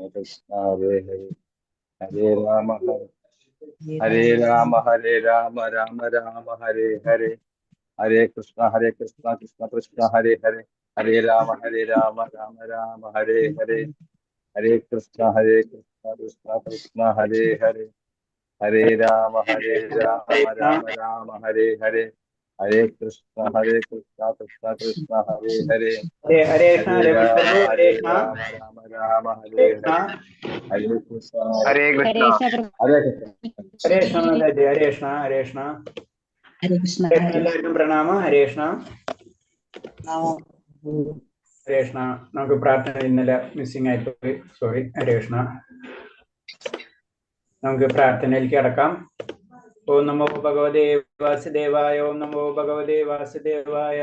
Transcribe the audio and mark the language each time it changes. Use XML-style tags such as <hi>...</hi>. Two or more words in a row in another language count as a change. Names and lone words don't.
<sa>Krishna, Hare Hare, Hare Ram, Hare Ram, Hare Ram, Ram Ram, Hare Hare, Hare Krishna, Krishna Krishna, Hare Hare, Hare Ram, Ram Ram, Hare Hare, Hare Krishna, Krishna Krishna, Hare Hare, Hare Ram, Ram Ram, Hare Hare, Hare Krishna, Krishna Krishna, Hare Hare, Hare Hare Krishna, Ram, Hare Krishna, Ram Ram, Hare Hare Hare, Krishna, Hare Krishna, Hare Krishna. Hare Krishna. Hare Krishna, Hare Krishna, Hare Krishna, Hare Krishna,</sa> <ml>എല്ലാവർക്കും പ്രണാമം. ഹരേ കൃഷ്ണ. ഹരേ കൃഷ്ണ. നമുക്ക് പ്രാർത്ഥന ഇന്നലെ മിസ്സിംഗ് ആയിപ്പോയി, സോറി. ഹരേ കൃഷ്ണ. നമുക്ക് പ്രാർത്ഥനയിലേക്ക് കടക്കാം.</ml> <sa>ഓം നമോ ഭഗവതേ വാസുദേവായ, ഓം നമോ ഭഗവതേ വാസുദേവായ.</sa>